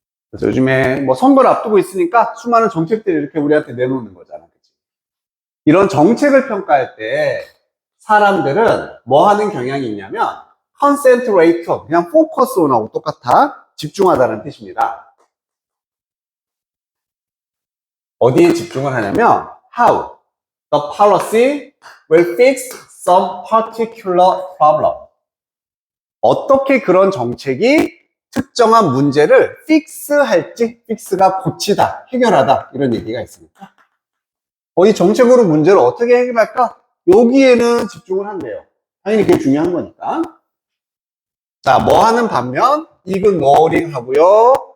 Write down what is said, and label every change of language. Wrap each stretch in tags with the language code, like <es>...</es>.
<ko>그래서 요즘에 뭐 선거를 앞두고 있으니까 수많은 정책들이 이렇게 우리한테 내놓는 거잖아. 그치? 이런 정책을 평가할 때 사람들은 뭐 하는 경향이 있냐면 concentrate, 그냥 focus on하고 똑같아. 집중하다는 뜻입니다. 어디에 집중을 하냐면</ko> <en>how the policy will fix some particular problem.</en> <ko>어떻게 그런 정책이 특정한 문제를 fix할지, fix가 고치다, 해결하다 이런 얘기가 있습니다. 이 정책으로 문제를 어떻게 해결할까? 여기에는 집중을 한대요. 당연히 그게 중요한 거니까. 자, 뭐 하는 반면 ignoring 하고요.</ko>